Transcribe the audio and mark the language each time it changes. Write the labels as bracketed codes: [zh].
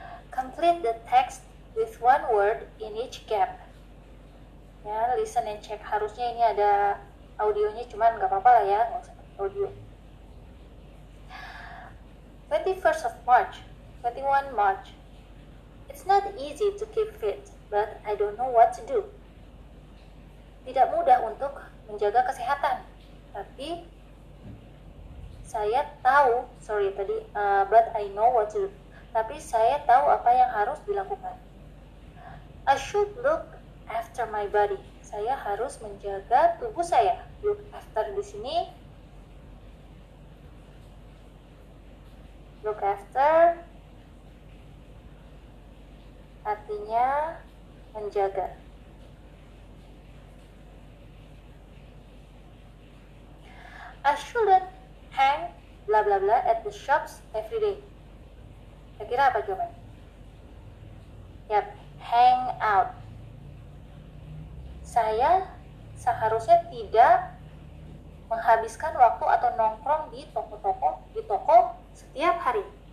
[en] Complete the text with one word in each gap. Ya, listen and check. [id] Harusnya ini ada audionya, cuman nggak apa-apa lah ya, nggak usah audio. [en] 21st of March, 21 March. It's not easy to keep fit, but I don't know what to do. [id] Tidak mudah untuk menjaga kesehatan, tapi saya tahu, [en] but I know what to do. [id] Tapi saya tahu apa yang harus dilakukan. [en] I should look after my body. [id] Saya harus menjaga tubuh saya. Look after di sini. Look after artinya menjaga. [en] I shouldn't hang bla bla bla at the shops every day. [id] Kira-kira apa jawabannya? Yap, hang out. Saya seharusnya tidak menghabiskan waktu atau nongkrong di toko setiap hari.